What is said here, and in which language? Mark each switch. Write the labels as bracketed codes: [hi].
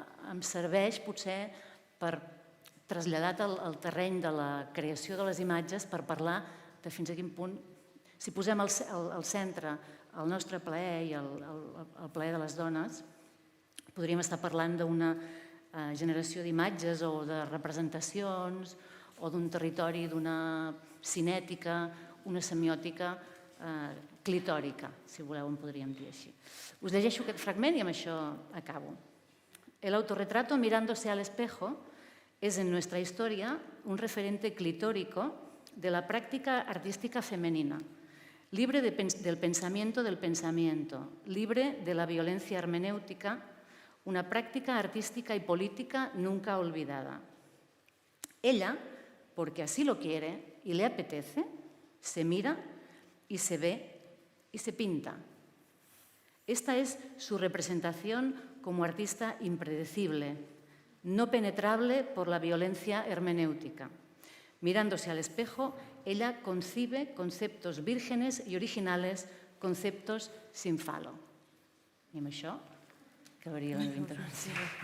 [ca] em serveix potser per traslladar al terreny de la creació de les imatges per parlar de fins a quin punt, si posem al centre el nostre plaer i el plaer de les dones, podríem estar parlant d'una generació d'imatges o de representacions o d'un territori, d'una cinètica, una semiòtica clitòrica, si voleu, en podríem dir així. Us llegeixo aquest fragment i amb això acabo. [es] El autorretrato mirándose al espejo es en nuestra historia un referente clitórico de la práctica artística femenina, libre del pensamiento, libre de la violencia hermenéutica, una práctica artística y política nunca olvidada. Ella, porque así lo quiere y le apetece, se mira y se ve y se pinta. Esta es su representación como artista impredecible, no penetrable por la violencia hermenéutica. Mirándose al espejo, ella concibe conceptos vírgenes y originales, conceptos sin falo. [ca] I amb això acabaria la meva intervenció.